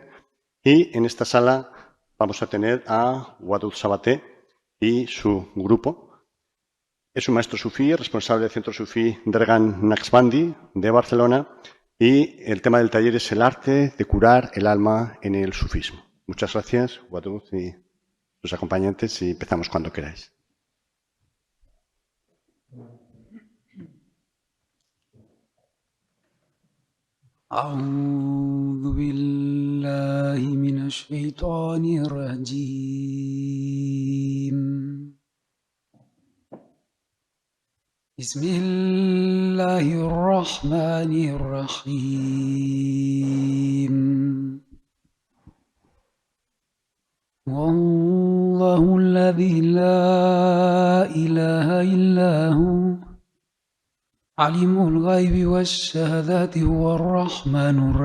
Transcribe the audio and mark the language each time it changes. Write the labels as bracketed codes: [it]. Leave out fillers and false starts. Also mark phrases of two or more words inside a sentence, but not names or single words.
[es] Y en esta sala vamos a tener a Wadud Sabaté y su grupo. Es un maestro sufí, responsable del Centro Sufí Dergan Naqshbandi de Barcelona, y el tema del taller es el arte de curar el alma en el sufismo. Muchas gracias, Wadud y sus acompañantes, y empezamos cuando queráis. [ar] أعوذ بالله من الشيطان الرجيم بسم الله الرحمن الرحيم والله الذي لا إله إلا هو عليم الغيب والشهادة هو الرحمن